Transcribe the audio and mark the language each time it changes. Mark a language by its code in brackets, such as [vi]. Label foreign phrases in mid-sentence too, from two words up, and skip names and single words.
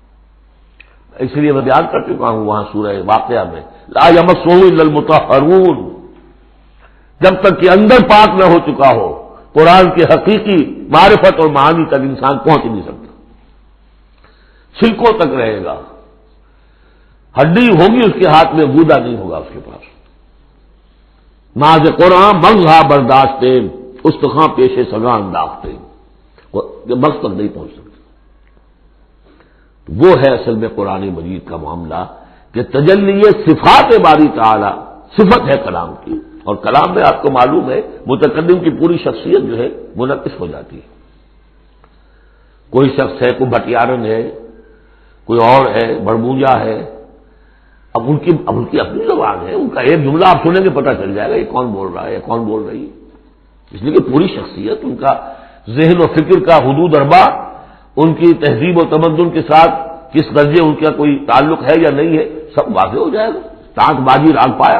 [ur] اس لیے میں بیان کر چکا ہوں وہاں سورہ واقعہ میں، [ar] لا یمسہ الا المطہرون، [ur] جب تک کہ اندر پاک نہ ہو چکا ہو قرآن کے حقیقی معرفت اور معانی تک انسان پہنچ نہیں سکتا، چھلکوں تک رہے گا، ہڈی ہوگی اس کے ہاتھ میں، گودا نہیں ہوگا اس کے پاس۔ [fa] ناز قرآن مغزہ برداشتے استخاں پیش سگاں انداختے، [ur] مغز تک نہیں پہنچ سکتا۔ وہ ہے اصل میں قرآن مجید کا معاملہ کہ تجلی صفات باری تعالی، صفت ہے کلام کی، اور کلام میں آپ کو معلوم ہے متکلم کی پوری شخصیت جو ہے منعکس ہو جاتی ہے۔ کوئی شخص ہے، کوئی بھٹیارن ہے، کوئی اور ہے، بڑمونجا ہے، اب ان کی اپنی زبان ہے، ان کا ایک جملہ آپ سنیں گے پتہ چل جائے گا یہ کون بول رہا ہے، یہ کون بول رہی ہے، اس لیے کہ پوری شخصیت، ان کا ذہن و فکر کا حدود اربع، ان کی تہذیب و تمدن کے ساتھ کس درجے ان کا کوئی تعلق ہے یا نہیں ہے، سب واضح ہو جائے گا، ٹانک بازی راگ پایا۔